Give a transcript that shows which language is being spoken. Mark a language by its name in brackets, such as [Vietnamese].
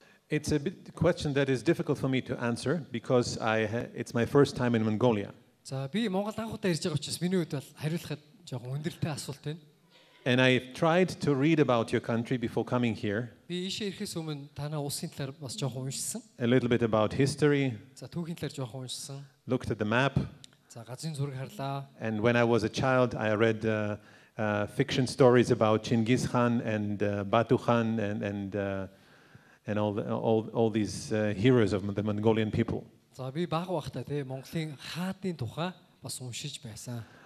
[English] It's a question that is difficult for me to answer because it's my first time in Mongolia. [Mongolian] За би Монгол анх удаа ирж байгаа учраас миний хувьд бол хариулахад жоохон өндөрлөлтэй асуулт байна. [English] And I've tried to read about your country before coming here, [Mongolian] Би ийшээ ирэхээс өмнө танай улсын талаар бас жоохон уншсан. [English] a little bit about history, [Mongolian] За түүхийн талаар жоохон уншсан. [English] looked at the map, [Mongolian] За газрын зураг харлаа. [English] and when I was a child, I read fiction stories about Chinggis Khan and Batu Khan and all these heroes of the Mongolian people. [Mongolian] За би бага бахта те Монголын хаадын тухай бас уншиж байсан.